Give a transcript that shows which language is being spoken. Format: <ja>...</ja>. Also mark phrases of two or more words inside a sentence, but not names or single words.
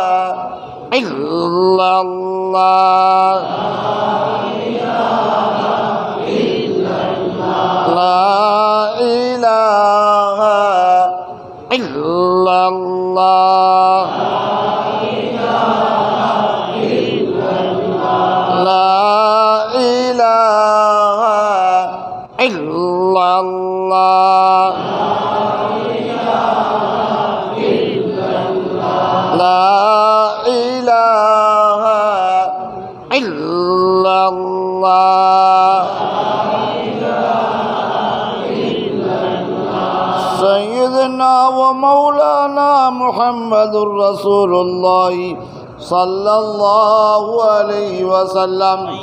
<ar>إلا الله لا إله إلا الله لا إله إلا الله, لا إله إلا الله, سيدنا ومولانا محمد رسول الله صلى الله عليه وسلم.</ar>